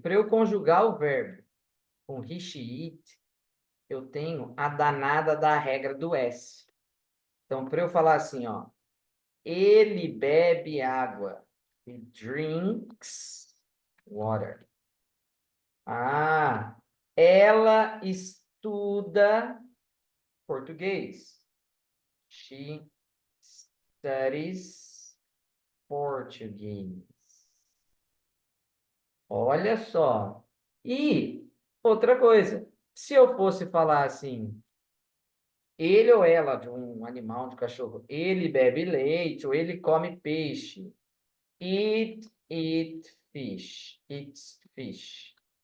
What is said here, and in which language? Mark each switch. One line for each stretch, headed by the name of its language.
Portuguese: Para eu conjugar o verbo com he, she, it, eu tenho a danada da regra do S. Então, para eu falar assim, ó. Ele bebe água.
English: He drinks water.
Portuguese: Ah, ela estuda português.
English: She studies Portuguese.
Portuguese: Olha só. E outra coisa, se eu fosse falar assim, ele ou ela, de um animal, de cachorro, ele bebe leite ou ele come peixe.
English: Eat fish. Eats fish.